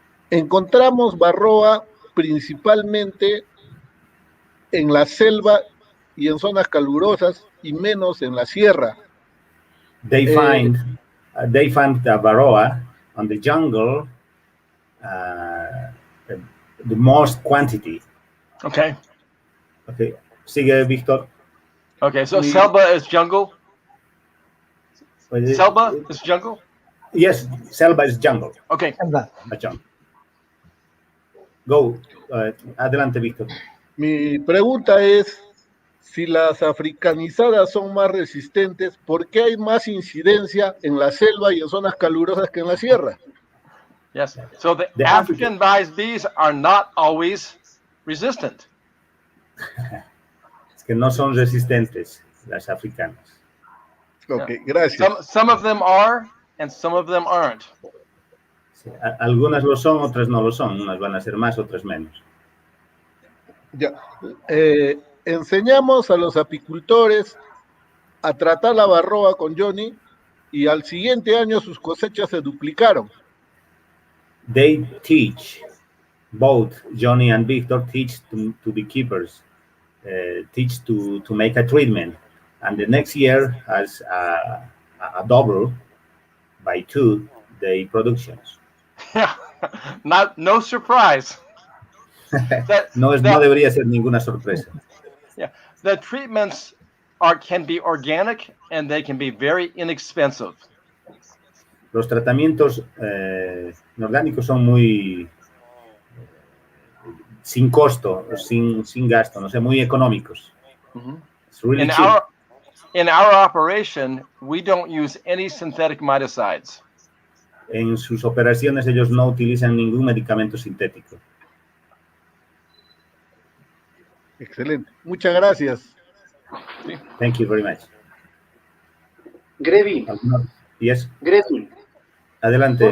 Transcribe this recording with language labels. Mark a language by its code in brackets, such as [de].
[es] Encontramos Varroa principalmente en la selva y en zonas calurosas y menos en la sierra. [en] They find the Varroa on the jungle, the most quantity. Okay. [es] Okay. Sigue, Víctor. [en] Okay, so selva is jungle. Selva is jungle. Yes, selva is jungle. Okay. A jungle. Go. [es] Adelante, [en] Víctor. [es] Mi pregunta es, si las africanizadas son más resistentes, ¿por qué hay más incidencia en la selva y en zonas calurosas que en la sierra? [en] Yes, so the Africanized bees are not always resistant. [es] Es que no son resistentes las africanas. Ok, gracias. [en] Some of them are, and some of them aren't. [es] Sí, algunas lo son, otras no lo son. Unas van a ser más, otras menos. Ya. Enseñamos a los apicultores a tratar la varroa con Johnny y al siguiente año sus cosechas se duplicaron. [en] They teach, both Johnny and Victor teach to beekeepers, teach to make a treatment, and the next year has a double by 2 the productions. Yeah, no surprise. [es] No debería ser ninguna sorpresa. [en] Yeah, the treatments can be organic and they can be very inexpensive. [es] Los tratamientos orgánicos son muy sin costo, sin gasto, no sé, muy económicos. Mm-hmm. [en] It's really cheap. In our operation, we don't use any synthetic miticides. [es] En sus operaciones ellos no utilizan ningún medicamento sintético. Excelente. Muchas gracias. [en] Thank you very much. Grevi. Yes. Grevi. [es] Adelante.